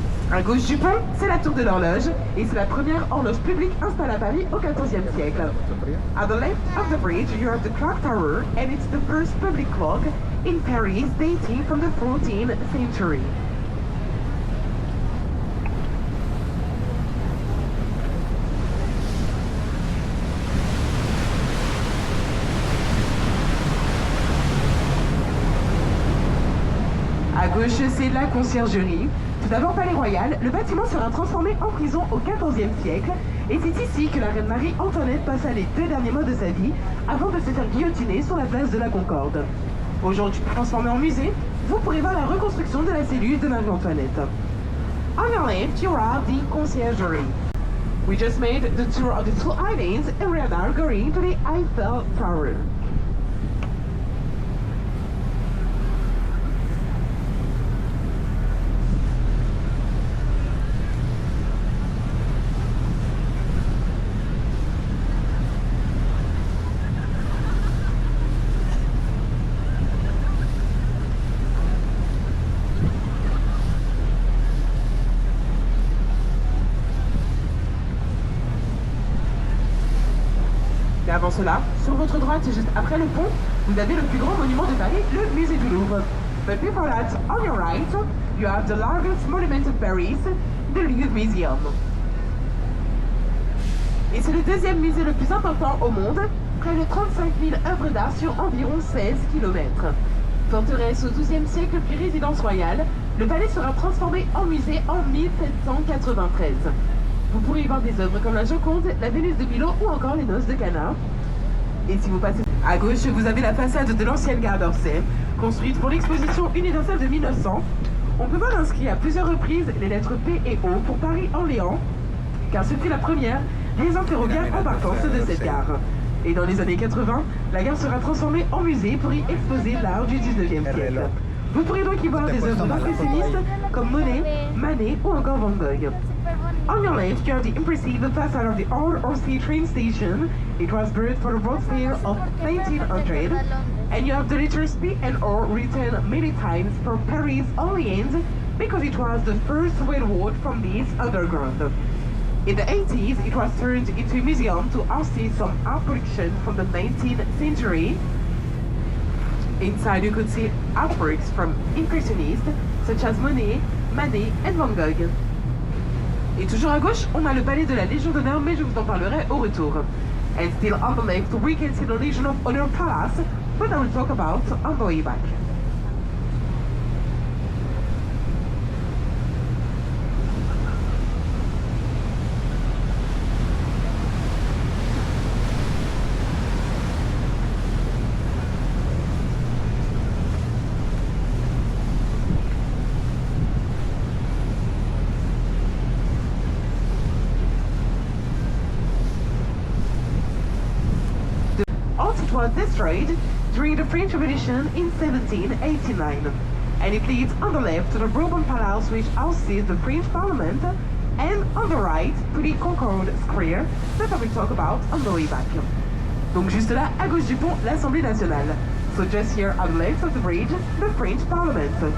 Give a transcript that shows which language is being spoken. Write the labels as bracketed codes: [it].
[fr] À gauche du pont, c'est la tour de l'horloge et c'est la première horloge publique installée à Paris au XIVe siècle. [en] At the left of the bridge, you have the clock tower and it's the first public clock in Paris dating from the 14th century. [fr] À gauche, c'est la conciergerie. Tout d'abord, Palais Royal, le bâtiment sera transformé en prison au XIVe siècle et c'est ici que la reine Marie-Antoinette passa les 2 derniers mois de sa vie avant de se faire guillotiner sur la place de la Concorde. Aujourd'hui transformé en musée, vous pourrez voir la reconstruction de la cellule de Marie-Antoinette. [en] On your left, you are the conciergerie. We just made the tour of the 2 islands and we are now going to the Eiffel Tower. [fr] Mais avant cela, sur votre droite, juste après le pont, vous avez le plus grand monument de Paris, le musée du Louvre. [en] But before that, on your right, you have the largest monument of Paris, the Louvre Museum. [fr] Et c'est le deuxième musée le plus important au monde, près de 35 000 œuvres d'art sur environ 16 km. Forteresse au XIIe siècle puis résidence royale, le palais sera transformé en musée en 1793. Vous pourrez y voir des œuvres comme la Joconde, la Vénus de Milo ou encore les Noces de Cana. Et si vous passez à gauche, vous avez la façade de l'ancienne gare d'Orsay, construite pour l'exposition universelle de 1900. On peut voir inscrit à plusieurs reprises les lettres P et O pour Paris-Orléans, car ce fut la première liaison ferroviaire en partance de cette gare. Et dans les années 80, la gare sera transformée en musée pour y exposer l'art du 19e siècle. Vous pourrez donc y voir des œuvres d'impressionnistes comme Monet, Manet ou encore Van Gogh. [en] On your left, you have the impressive facade of the old Orsay train station. It was built for the World's Fair of 1900. And you have the letters P and O written many times for Paris Orleans because it was the first railroad from this underground. In the 80s, it was turned into a museum to house some art collections from the 19th century. Inside, you could see artworks from impressionists such as Monet, Manet, and Van Gogh. [fr] Et toujours à gauche, on a le palais de la Légion d'honneur, mais je vous en parlerai au retour. [en] And still on the left, we can see the Legion of Honor Palace, but I will talk about on the way back. Was destroyed during the French Revolution in 1789, and it leads on the left to the Bourbon Palace, which houses the French Parliament, and on the right to the Concorde Square that I will talk about on the way back. [fr] Donc juste là, à gauche du pont, l'Assemblée nationale. [en] So just here on the left of the bridge, the French Parliament.